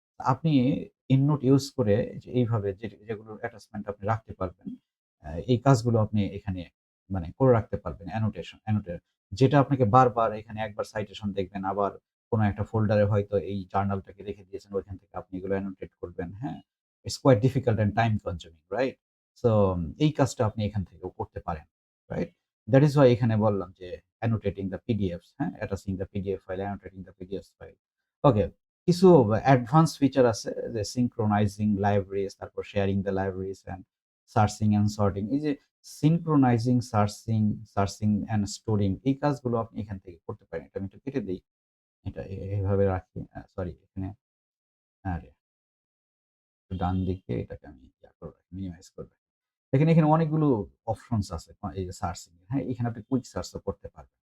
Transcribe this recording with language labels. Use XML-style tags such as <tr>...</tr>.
<bn>আপনি EndNote use করে যে এইভাবে যেগুলো অ্যাটাচমেন্ট আপনি রাখতে পারবেন, এই কাজগুলো আপনি এখানে মানে করে রাখতে পারবেন যেটা আপনাকে বারবার এখানে একবার সাইটেশন দেখবেন, আবার কোন একটা ফোল্ডারে হয়তো এই জার্নালটাকে রেখে দিয়েছেন, ওইখান থেকে আপনি এগুলো অ্যানোটেট করবেন, হ্যাঁ?</bn> <en>it's quite difficult and time consuming,</en> <bn>right? So এই কাজটা আপনি এখান থেকেও করতে পারেন, রাইট? দ্যাট ইস ওয়াই এখানে বললাম যে</bn> <en>annotating the PDFs,</en> <bn>হ্যাঁ?</bn> <en>attaching the PDF file, annotating the PDFs file. Okay.</en> <bn>কিছু অ্যাডভান্স ফিচার আছে যে</bn> <en>synchronizing libraries,</en> <bn>তারপর</bn> <en>sharing the libraries and searching and sorting.</en> <bn>এই যে</bn> <en>synchronizing, searching and storing</en> <bn>এই কাজগুলো আপনি এখান থেকে করতে পারেন। এটা আমি একটু কেটে দেই। এটা এভাবে রাখি। সরি এখানে আরে ডান দিকে এটাকে আমি ইয়া করে রাখি, মিনিমাইজ করে রাখি। দেখেন এখানে অনেকগুলো অপশনস আছে। এই যে সার্চিং, হ্যাঁ? এখানে আপনি কুইক সার্চ ও করতে পারবেন।</bn>